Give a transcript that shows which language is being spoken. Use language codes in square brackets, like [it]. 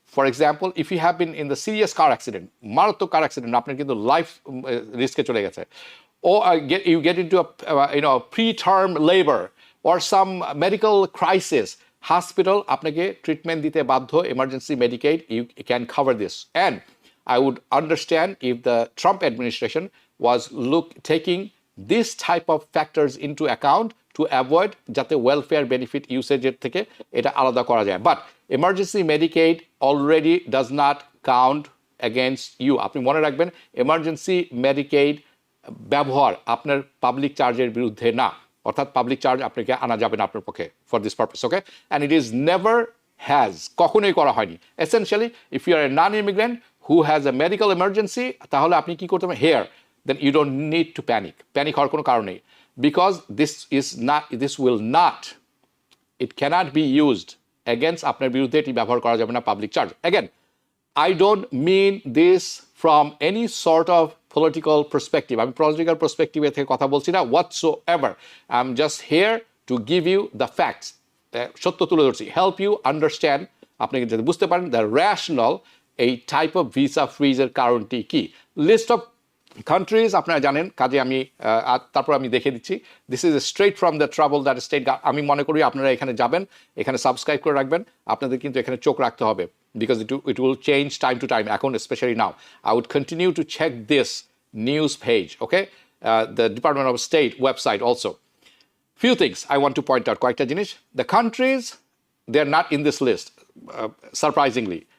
[en] example if you have been in the serious car accident, [bn] মারাত্মক কার accident, আপনার কিন্তু life রিস্কে চলে গেছে, [en] or you get into a preterm labor or some medical crisis, hospital [bn] আপনাকে treatment দিতে বাধ্য, [en] emergency Medicaid, you can cover this. And I would understand if the Trump administration was taking this type of factors into account to avoid যাতে welfare benefit usage [bn] থেকে এটা আলাদা করা যায়। [en] But emergency Medicaid already does not count against you. [bn] আপনি মনে রাখবেন, emergency Medicaid ব্যবহার আপনার পাবলিক চার্জের বিরুদ্ধে না, অর্থাৎ পাবলিক চার্জ আপনাকে আনা যাবে না আপনার পক্ষে for this purpose. [en] okay, and it is never has, [bn] কখনোই করা হয়নি। [en] essentially if you are a non immigrant who has a medical emergency, [bn] তাহলে আপনি কি করতে পারেন, [en] here then you don't need to panic [bn] হওয়ার কোনো কারণ নেই। [en] because this will not, it cannot be used against [bn] আপনার বিরুদ্ধে এটি ব্যবহার করা যাবে না public charge. [en] Again, I don't mean this from any sort of political perspective. [bn] আমি political perspective থেকে কথা বলছি না [en] whatsoever. I'm just here to give you the facts. [bn] সত্য তুলে ধরছি, [en] help you understand, [bn] আপনি যদি বুঝতে পারেন the rational এই type of visa freeze এর কারণটি কি। List of countries আপনারা জানেন, কাজে আমি তারপর আমি দেখে দিচ্ছি। [en] This is straight from the travel that state. [bn] আমি মনে করি আপনারা এখানে যাবেন, এখানে সাবস্ক্রাইব করে রাখবেন, আপনাদের কিন্তু এখানে চোখ রাখতে হবে, [en] Because it will change time to time. এখন specially now I would continue to check this news page, okay, the department of state website also. Few things I want to point out, [bn] কয়েকটা জিনিস। [en] The countries, they are not in this list, surprisingly.